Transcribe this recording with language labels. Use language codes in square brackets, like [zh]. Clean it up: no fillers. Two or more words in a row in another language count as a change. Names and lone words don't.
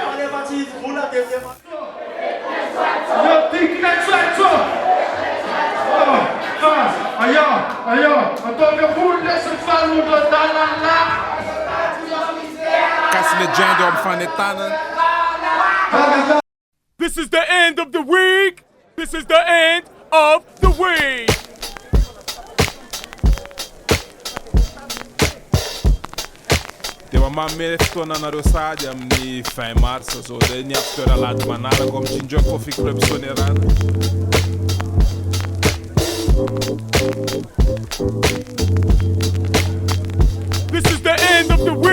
[mg] Kasi legend eo amin'ny fanetana. [en] This is the end of the week. This is the end of the week. [mg] Dia mamame fotoananareo sady amin'ny 20 mars zao dia ny acteur Alahady manaraka amin'ny Ginger Coffee Club Sonerana. [en] This is the end of the